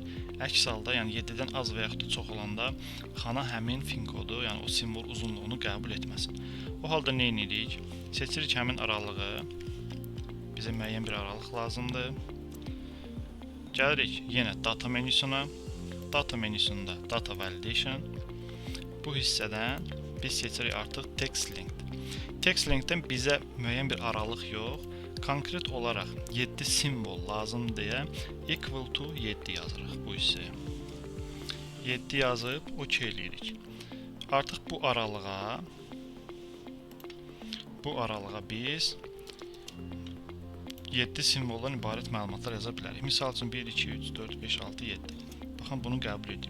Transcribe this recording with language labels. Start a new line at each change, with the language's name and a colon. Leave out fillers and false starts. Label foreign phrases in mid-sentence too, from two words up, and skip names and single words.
Azerbaijani: Əks halda, yəni 7-dən az və yaxud da çox olanda xana həmin fin kodu, yəni o simvol uzunluğunu qəbul etməsin. O halda nə edirik? Seçirik həmin aralığı. Bizə müəyyən bir aralıq lazımdır. Gəlirik yenə data menüsünə. Data menüsündə
English: data validation.
Azerbaijani: Bu hissədən biz seçirik artıq
English: text length. Text lengthdən
Azerbaijani: bizə müəyyən bir aralıq yox, konkret olaraq 7 simvol lazım deyə
English: equal to
Azerbaijani: 7 yazırıq bu hissəyə. 7 yazıb OK eləyirik. Artıq bu aralığa biz 7 simvoldan ibarət məlumatlar yaza bilərik. Misal üçün 1, 2, 3, 4, 5, 6, 7. Baxın, bunu qəbul etdik.